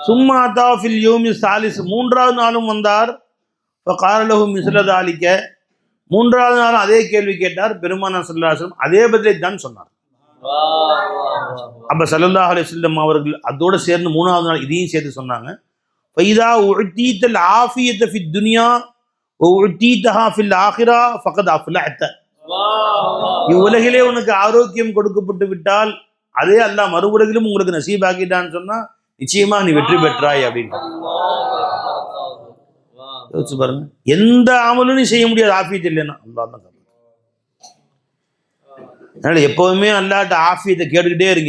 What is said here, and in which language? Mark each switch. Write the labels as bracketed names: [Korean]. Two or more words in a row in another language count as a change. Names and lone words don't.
[Arabic] ثم أتى في اليوم الثالث, [Tamil] மூன்றாவது நாளும் வந்தார். [Arabic] فقال له مثل ذلك, [Tamil] மூன்றாவது நாளும் அதே கேள்வி கேட்டார். பெருமானார் [Arabic] صلى الله عليه وسلم [Tamil] அதே பதிலை தான் சொன்னார். அப்ப [Arabic] صلى الله عليه وسلم [Tamil] அவர்கள் அதோடு சேர்ந்து மூணாவது நாள் இதையும் சேர்த்து சொன்னாங்க. [Arabic] فإذا أعطيت العافية في الدنيا وأعطيتها في الآخرة فقد أفلحت. [Tamil] இவ்வுலகிலே உனக்கு ஆரோக்கியம் கொடுக்கப்பட்டு விட்டால் அதே அல்லாஹ் மறு உலகிலும் உங்களுக்கு நசீபாக்கிட்டான்னு சொன்னா நிச்சயமா நீ வெற்றி பெற்றாய் அப்படின்னு யோசிச்சு பாருங்க. எந்த அமலும் நீ செய்ய முடியாது ஆஃபியத் இல்லைன்னா. அல்லாஹ் தான். அதனால எப்பவுமே அல்லாஹ்ட்ட ஆஃபியத்தை கேட்டுக்கிட்டே இருங்க.